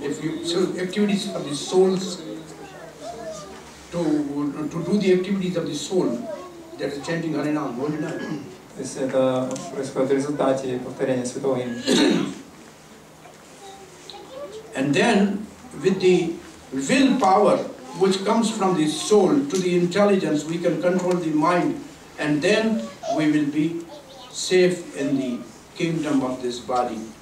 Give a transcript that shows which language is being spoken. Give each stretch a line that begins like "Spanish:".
English: If you activities of the souls to do the activities of the soul, that is chanting Harinam, holy name.
Russian: Если это происходит в результате повторения святого имени.
English: And then with the willpower which comes from the soul to the intelligence, we can control the mind, and then we will be safe in the kingdom of this body.